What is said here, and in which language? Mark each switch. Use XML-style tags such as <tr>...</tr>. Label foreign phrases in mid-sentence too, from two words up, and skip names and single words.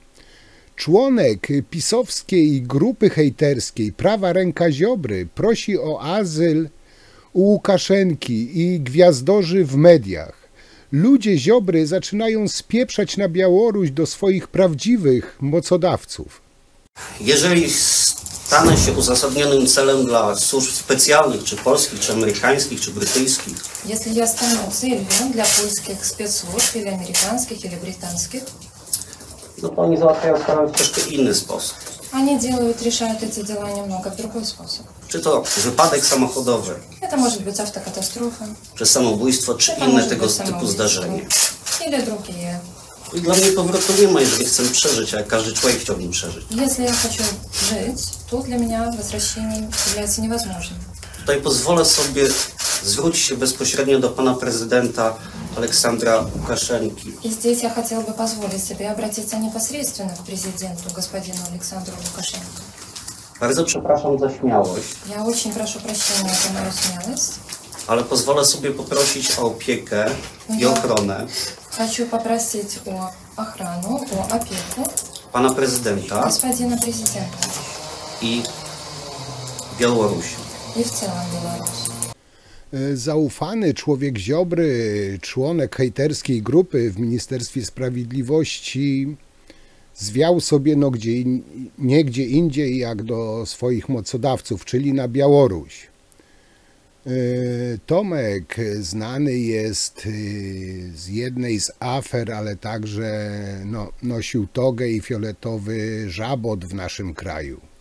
<pl>Członek pisowskiej grupy hejterskiej Prawa Ręka Ziobry prosi o azyl u Łukaszenki i gwiazdorzy w mediach. Ludzie Ziobry zaczynają spieprzać na Białoruś do swoich prawdziwych mocodawców. Jeżeli stanę się uzasadnionym celem dla służb specjalnych, czy polskich, czy amerykańskich, czy brytyjskich,</pl> <ru>Если я стану целью для польских спецслужб или американских или британских,</ru> <pl>no to oni załatwiają sprawę w troszkę inny sposób.</pl> <ru>они решают эти дела немного в другой способ.</ru> <pl>Czy to wypadek samochodowy,</pl> <ru>Это может быть автокатастрофа,</ru> <pl>czy samobójstwo, czy</pl> <ru>это</ru> <pl>inne</pl> <ru>может</ru> <pl>tego</pl> <ru>быть</ru> <pl>typu</pl> <ru>самоубийство</ru> <pl>zdarzenie.</pl> <ru>или другие.</ru> <pl>I dla mnie powrotu nie ma, jeżeli chcę przeżyć, a jak każdy człowiek chciałbym przeżyć.</pl> <ru>Если я хочу жить, то для меня возвращение является невозможным.</ru> <pl>Tutaj pozwolę sobie zwrócić się bezpośrednio do pana prezydenta Aleksandra Łukaszenki.</pl> <ru>И здесь я хотела бы позволить себе обратиться непосредственно к президенту, господину Александру Лукашенко.</ru> <pl>Bardzo przepraszam za śmiałość,</pl> <ru>Я очень прошу прощения за мою смелость.</ru> <pl>ale pozwolę sobie poprosić o opiekę i ochronę</pl> <ru>Хочу попросить о охрану, о опеку</ru> <pl>pana prezydenta</pl> <ru>господина президента</ru> <pl>i Białorusi.</pl> <ru>и в целом Беларусь.</ru> <pl>Zaufany człowiek Ziobry, członek hejterskiej grupy w Ministerstwie Sprawiedliwości, zwiał sobie nie gdzie indziej jak do swoich mocodawców, czyli na Białoruś. Tomek znany jest z jednej z afer, ale także nosił togę i fioletowy żabot w naszym kraju.</pl>